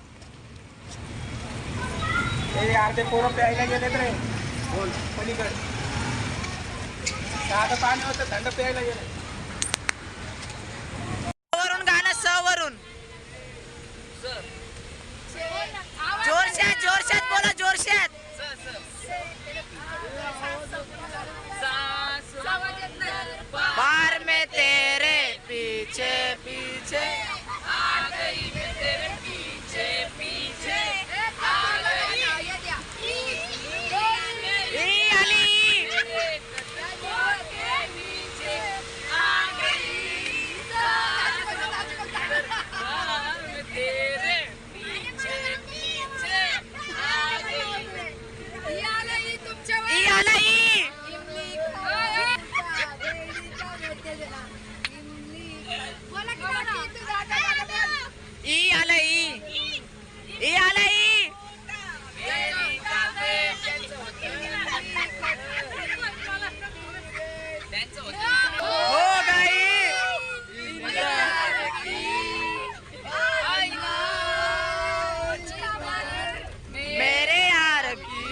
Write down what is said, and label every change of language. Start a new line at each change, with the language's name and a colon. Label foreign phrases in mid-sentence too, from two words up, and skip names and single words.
Marathi: अर्धे पोरं प्यायला गेलेत रे. बोल पलीकडे साधं पाणी होतं, थंड प्यायला गेले. वरून गाणं स वरून. जोरशात जोरशात बोला जोरशात.
Hindi: बार में तेरे पीछे पीछे आ गई मैं तेरे पीछे पीछे आ गई.
Marathi: ई आली. ई आला ई. ई आला ई. ई आला ई. हो गाई.
Hindi: मेरे यार की.